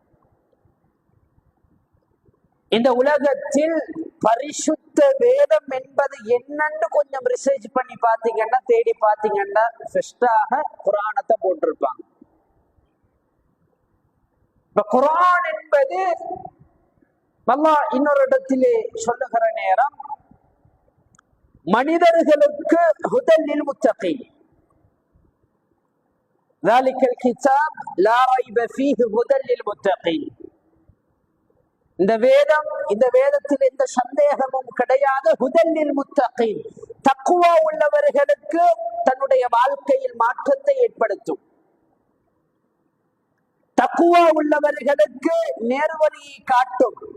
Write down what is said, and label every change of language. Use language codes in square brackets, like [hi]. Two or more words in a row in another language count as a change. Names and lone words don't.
[ta] இந்த உலகத்தில் பரிசுத்த வேதம் என்பது என்னன்னு கொஞ்சம் ரிசர்ச் பண்ணி பாத்தீங்கன்னா, தேடி பாத்தீங்கன்னா ஃபர்ஸ்டாக குர்ஆனத்தை போட்டிருப்பாங்க. இப்ப குர்ஆன் என்பது அல்லாஹ் இன்னொரு இடத்திலே சொல்லுகிற நேரம், மனிதர்களுக்கு [ar] هدى للمتقين, ذلك الكتاب لا ريب فيه هدى للمتقين. [ta] இந்த வேதம், இந்த வேதத்தில் எந்த சந்தேகமும் கிடையாது. [ar] هدى للمتقين, [ta] தக்வா உள்ளவர்களுக்கு தன்னுடைய வாழ்க்கையில் மாற்றத்தை ஏற்படுத்தும். தக்வா உள்ளவர்களுக்கு நேர்வழியை காட்டும்.